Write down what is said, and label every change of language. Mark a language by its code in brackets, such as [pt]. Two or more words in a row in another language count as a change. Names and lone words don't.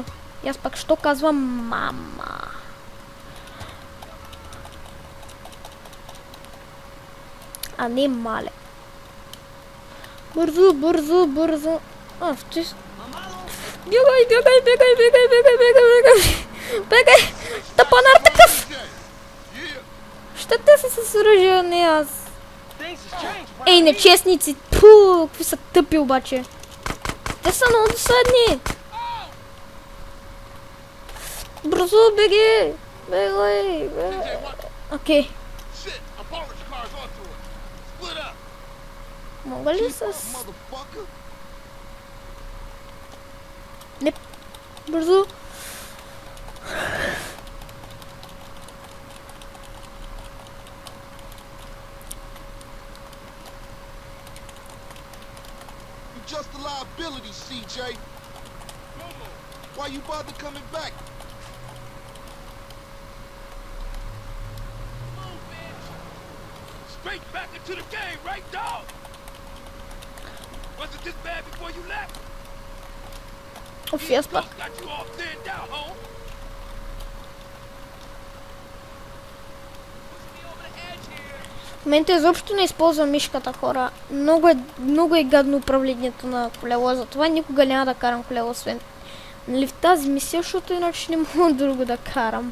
[bg] И аз пак що казвам мама? А не мале. Бързо. А, ти... Бягай! Тапанар такъв! Yeah. Ще те са с оръжие, а не аз. [en] Things has changed around [bg] Ей, [en] here. [bg] нечестници! Пу, какви са тъпи обаче. Те са много досадни. Бързо, беги! Бегай! [en] CJ, what? [bg] Окей. [en] Shit, a polish car's onto us. Split up. [bg] Мога ли с... Motherfucker. Не. Бързо. [en] You're just a liability, CJ. Why you bother coming back? Straight back into the game, right, dog? Was it this bad before you left? [bg] Оф, аз пак. [en] Got you all thinned out, home. [bg] В момента изобщо не използвам мишката, хора. Много е гадно управлението на колело, затова никога няма да карам колело, освен нали, в тази мисия, защото иначе не мога друго да карам.